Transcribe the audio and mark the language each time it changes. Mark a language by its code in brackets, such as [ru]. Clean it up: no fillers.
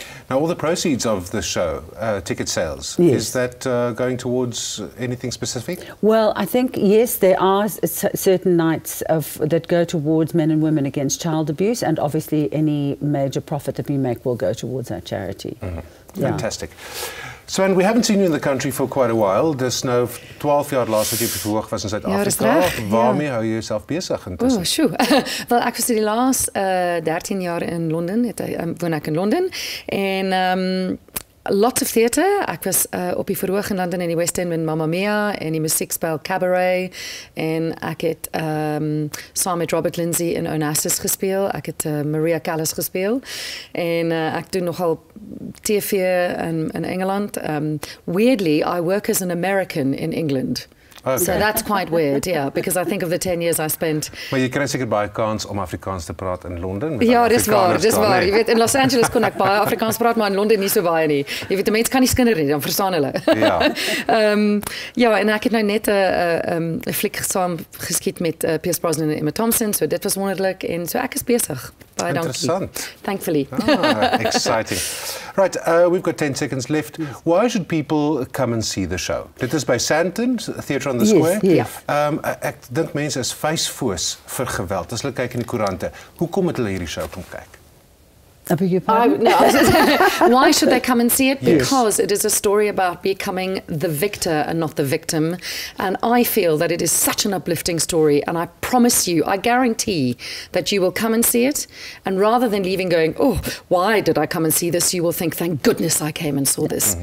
[en] Now, all the proceeds of the show, ticket sales, is that going towards anything specific? Well, I think, yes, there are certain nights that go towards men and women against child abuse, and obviously any major profit that we make will go towards our charity. Fantastic. Suanne, we haven't seen you in the country for quite a while. [af] Dis nou 12 jaar laas wat jy bevoeg was in Suid-Afrika. Waarmee hou jy jouself besig intussen? Wel, ek was die laaste 13 jaar in Londen, woon ek in Londen, en lots of theatre. Ek was op die verhoog in London in die West End met Mamma Mia en die musiekspel Cabaret, en ek het saam met Robert Lindsay in Onassis gespeel. Ek het Maria Callas gespeel, en ek doen nogal TV in Engeland. [en] Weirdly, I work as an American in England. Okay. So that's quite weird, yeah, because I think of the 10 years I spent... [af] Maar jy kry seker baie kans om Afrikaans te praat in Londen? Ja, dis waar. Jy weet, in Los Angeles kon ek baie Afrikaans praat, maar in Londen nie so baie nie. Jy weet, die mense kan nie skinder nie, dan verstaan hulle. Ja. Ja, en ek het nou net 'n fliek saam geskiet met Pierce Brosnan en Emma Thompson, so dit was wonderlik, en so ek is besig. Baie dankie. Interessant. [en] Thankfully. Exciting. Right, we've got 10 seconds left. Why should people come and see the show? [af] Dit is by Sandton, Theatre on the Square. [en] Yes. [af] Ek dink mense is vuisfoos vir geweld. As hulle kyk in die koerante, hoekom het hulle hierdie show kom kyk? [en] I beg your pardon? Why should they come and see it? Because it is a story about becoming the victor and not the victim. And I feel that it is such an uplifting story. And I promise you, I guarantee that you will come and see it. And rather than leaving going, oh, why did I come and see this? You will think, thank goodness I came and saw this.